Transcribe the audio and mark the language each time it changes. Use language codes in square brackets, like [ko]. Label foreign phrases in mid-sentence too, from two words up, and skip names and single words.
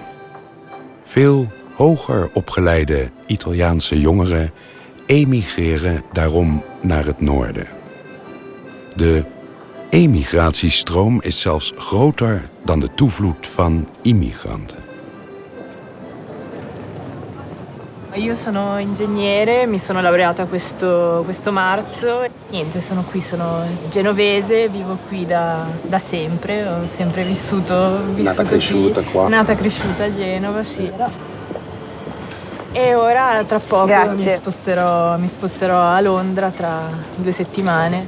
[nl] Veel hoger opgeleide Italiaanse jongeren emigreren daarom naar het noorden. De emigratiestroom is zelfs groter dan de toevloed van immigranten. [it] Io sono ingegnere, mi sono laureata questo marzo. Niente, sono qui, sono genovese, vivo qui da sempre, ho sempre vissuto nata cresciuta qui. Qua. Nata cresciuta a Genova, sì. E ora tra poco mi sposterò a Londra tra 2 settimane.